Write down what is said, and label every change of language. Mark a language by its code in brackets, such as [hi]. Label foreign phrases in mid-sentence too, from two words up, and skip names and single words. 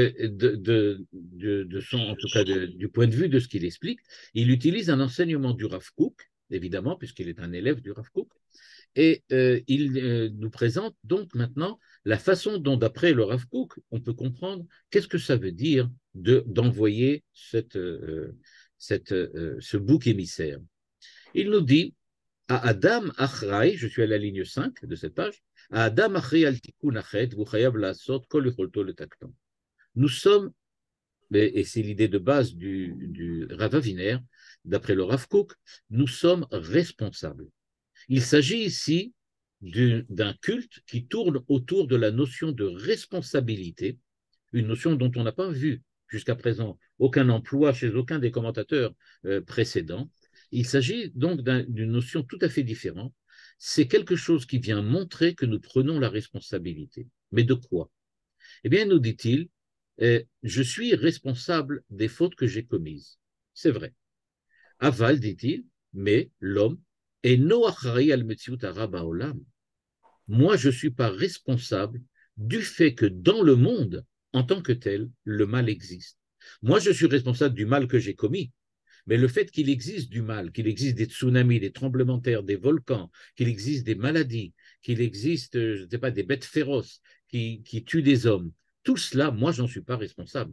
[fr] en tout cas du point de vue de ce qu'il explique, il utilise un enseignement du Rav Kook, évidemment, puisqu'il est un élève du Rav Kook, et il nous présente donc maintenant la façon dont, d'après le Rav Kook, on peut comprendre qu'est-ce que ça veut dire d'envoyer ce bouc émissaire. Il nous dit à [he] אדם אחראי, [fr] je suis à la ligne 5 de cette page, à [he] אדם אחראי על תיקון אחת וחייב לעשות כל יכולתו לתקנו. [fr] Nous sommes, et c'est l'idée de base du Rav Aviner, d'après le Rav Kook, nous sommes responsables. Il s'agit ici d'un culte qui tourne autour de la notion de responsabilité, une notion dont on n'a pas vu jusqu'à présent aucun emploi chez aucun des commentateurs précédents. Il s'agit donc d'une notion tout à fait différente. C'est quelque chose qui vient montrer que nous prenons la responsabilité. Mais de quoi? Eh bien, nous dit-il, je suis responsable des fautes que j'ai commises. C'est vrai. Aval, dit-il, mais l'homme est [he] אינו אחראי על מציאות הרע בעולם. [fr] Moi, je ne suis pas responsable du fait que dans le monde, en tant que tel, le mal existe. Moi, je suis responsable du mal que j'ai commis, mais le fait qu'il existe du mal, qu'il existe des tsunamis, des tremblements de terre, des volcans, qu'il existe des maladies, qu'il existe, je ne sais pas, des bêtes féroces qui tuent des hommes, tout cela, moi, j'en suis pas responsable.